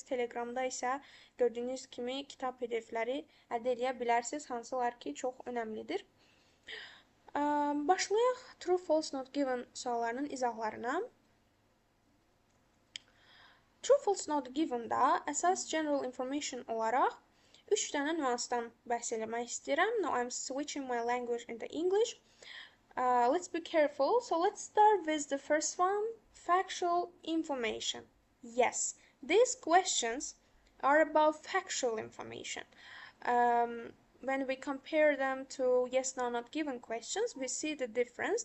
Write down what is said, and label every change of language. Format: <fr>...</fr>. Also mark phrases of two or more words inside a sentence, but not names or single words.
<az>Telegramda isə gördüyünüz kimi kitab PDF-ləri əldə edə bilərsiniz, hansılar ki, çox önəmlidir. Başlayaq</az> <en>True, False, Not Given</en> <az>suallarının izahlarına.</az> <en>True, False, Not Given-</en> <az>da əsas</az> <en>general information</en> <az>olaraq 3 dənə nüansdan bəhs eləmək istəyirəm.</az> <en>Now I'm switching my language into English. Let's be careful. So let's start with the first one. Factual information. Yes, these questions are about factual information. When we compare them to yes, no, not given questions, we see the difference.</en>